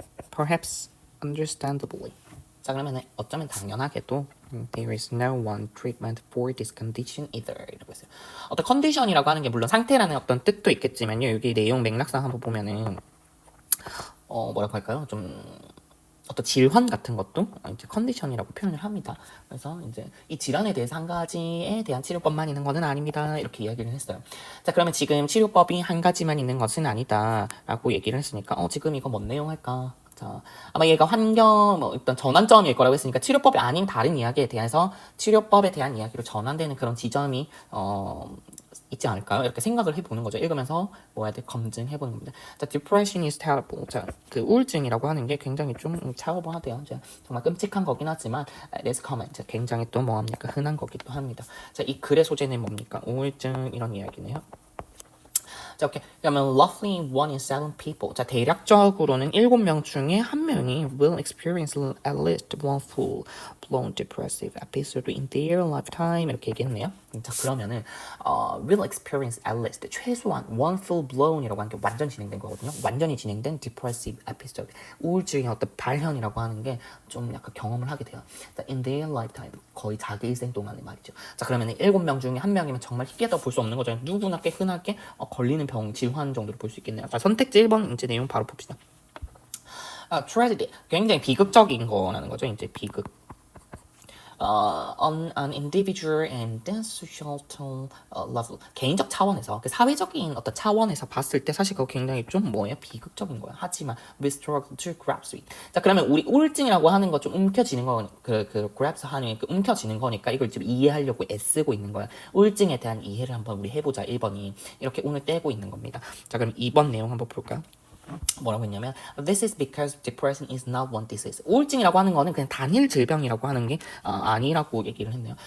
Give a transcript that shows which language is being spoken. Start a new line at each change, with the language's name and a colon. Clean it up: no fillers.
English: Perhaps understandably. 자, 그러면 어쩌면 당연하게도 there is no one treatment for this condition either 이라고 했어요.
Korean: 어떤 컨디션이라고 하는 게 물론 상태라는 어떤 뜻도 있겠지만요. 여기 내용 맥락상 한번 보면은 뭐라고 할까요? 좀 어떤 질환 같은 것도 이제 컨디션이라고 표현을 합니다. 그래서 이제 이 질환에 대해서 한 가지에 대한 치료법만 있는 것은 아닙니다. 이렇게 이야기를 했어요. 자, 그러면 지금 치료법이 한 가지만 있는 것은 아니다라고 얘기를 했으니까 지금 이거 뭔 내용 할까? 자, 아마 얘가 환경 일단 전환점일 거라고 했으니까 치료법이 아닌 다른 이야기에 대해서 치료법에 대한 이야기로 전환되는 그런 지점이 있지 않을까요? 이렇게 생각을 해보는 거죠. 읽으면서 뭐 해야 돼? 검증해보는 겁니다.
English: 자, depression is terrible.
Korean: 자, 그 우울증이라고 하는 게 굉장히 좀 terrible하대요. 정말 끔찍한 거긴 하지만 it is common. 자, 굉장히 또 뭐합니까? 흔한 거기도 합니다. 자, 이 글의 소재는 뭡니까? 우울증 이런 이야기네요. 자, 오케이.
English: 그러면 roughly 1 in 7 people. 자, 대략적으로는 7명 중에 1명이 will experience at least one full blown depressive episode in their lifetime 이렇게 얘기했네요.
Korean: 자, 그러면은 will experience at least 최소한 one full blown 이라고 하는 게 완전 진행된 거거든요. 완전히 진행된 depressive episode. 우울증의 어떤 발현이라고 하는 게 좀 약간 경험을 하게 돼요.
English: 자, in their lifetime.
Korean: 거의 자기 일생 동안에 말이죠. 자, 그러면 7명 중에 1명이면 정말 희귀하다고 볼 수 없는 거죠. 누구나 꽤 흔하게 걸리는 병, 질환 정도로 볼 수 있겠네요. 자, 선택지 1번 이제 내용 바로 봅시다.
English: tragedy.
Korean: 굉장히 비극적인 거라는 거죠. 이제 비극. on an individual and societal level 개인적 차원에서 그 사회적인 어떤 차원에서 봤을 때 사실 그거 굉장히 좀 뭐예요 비극적인 거예요.
English: 하지만 we struggle to grasp it.
Korean: 자 그러면 우리 우울증이라고 하는 거 좀 움켜지는 거 그 grasp 하는 그 움켜지는 거니까 이걸 지금 이해하려고 애쓰고 있는 거야. 우울증에 대한 이해를 한번 우리 해보자. 1번이 이렇게 오늘 떼고 있는 겁니다. 자 그럼 2번 내용 한번 볼까요?
English: 뭐라고 했냐면 This is because depression is not one disease.
Korean: 우울증이라고 하는 거는 그냥 단일 질병이라고 하는 게 아니라고 얘기를 했네요.